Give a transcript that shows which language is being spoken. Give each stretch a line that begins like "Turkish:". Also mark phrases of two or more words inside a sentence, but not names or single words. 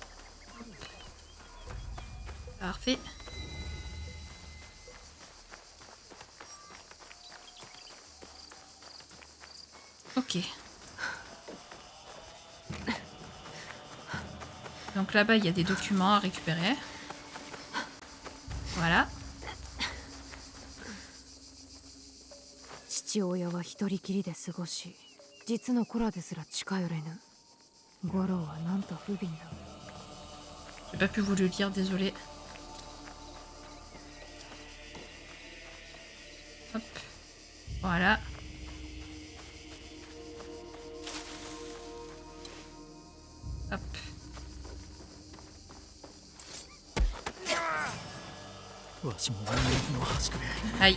French: Parfait. Ok. Donc là-bas, il y a des documents à récupérer. Voilà.
Japanese: 父親は一人きりで過ごし、実の子らですら近寄れぬ。五郎はなんと不憫だ。
French: J'ai pas pu vous le lire, désolé. Hop. Voilà. Hop. Aïe.